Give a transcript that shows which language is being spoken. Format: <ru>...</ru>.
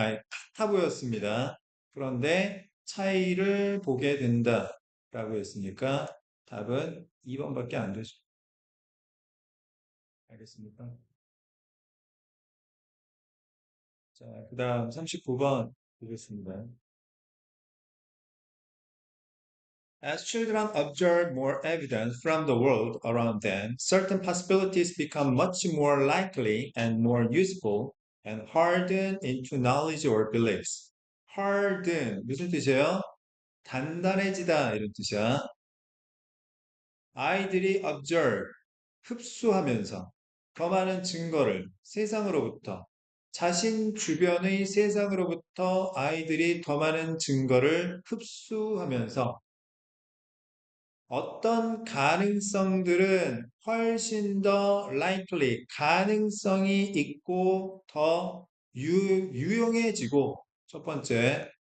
<ko>아니, 같아 보였습니다. 그런데 차이를 보게 된다라고 했으니까 답은 2번밖에 안 되죠. 알겠습니까? 자, 그 다음 39번 보겠습니다.</ko> <en>As children observe more evidence from the world around them, certain possibilities become much more likely and more useful and harden into knowledge or beliefs.</en> <ko>harden, 무슨 뜻이에요? 단단해지다 이런 뜻이야. 아이들이 observe, 흡수하면서 더 많은 증거를 세상으로부터 자신 주변의 세상으로부터 아이들이 더 많은 증거를 흡수하면서 어떤 가능성들은 훨씬 더 likely, 가능성이 있고 더 유용해지고, 첫 번째.</ko>